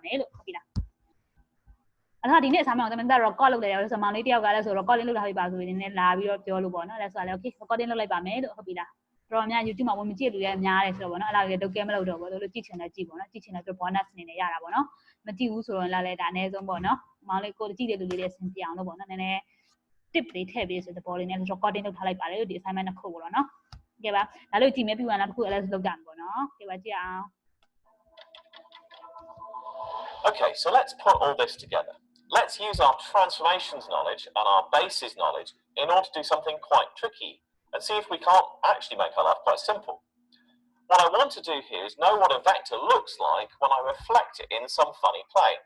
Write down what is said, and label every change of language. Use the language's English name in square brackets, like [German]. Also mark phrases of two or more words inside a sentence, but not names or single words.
[Burmese] မယ်လို့ဟုတ်ပြီလားအဲ့ဒါဒီနေ့ assignment ကိုတမန်တော့ record လုပ်လိုက်ရတယ်ဆိုမောင်လေးတယောက်ကလည်းဆို recording လုပ်ထားပြပါဆိုပြီးနည်းနည်းလာပြီးတော့ပြောလို့ပေါ့နော်လည်းဆိုလည်း [English] okay recording [Burmese] လုပ်လိုက်ပါမယ်လို့ဟုတ်ပြီလားတော်များ YouTube မှာဝင်မကြည့်လူလည်းများတယ်ဆိုတော့ပေါ့နော်အဲ့ဒါလည်းဒုက္ခဲမလုပ်တော့ဘူးလို့ကြည့်ချင်တယ်ကြည့်ပေါ့နော်ကြည့်ချင်တဲ့အတွက် bonus အနေနဲ့ရတာပေါ့နော်မကြည့်ဘူးဆိုတော့လည်းဒါအနည်းဆုံးပေါ့နော်မောင်လေးကိုကြည့်တဲ့လူလေးတွေအဆင်ပြေအောင်လို့ပေါ့နော်နည်းနည်း tip လေးထည့်ပေးဆိုတဲ့ဘောလေးနဲ့ recording လုပ်ထားလိုက်ပါတယ်ဒီ assignment တစ်ခုပေါ့နော်ဟုတ်ကဲ့ပါဒါလို့ကြည့်မယ်ပြီးရင်နောက်တစ်ခု LS လုပ်ကြမယ်ပေါ့နော်ဟုတ်ကဲ့ပါကြည့်အောင် [English] Okay, so let's put all this together. Let's use our transformations knowledge and our bases knowledge in order to do something quite tricky and see if we can't actually make our life quite simple. What I want to do here is know what a vector looks like when I reflect it in some funny plane.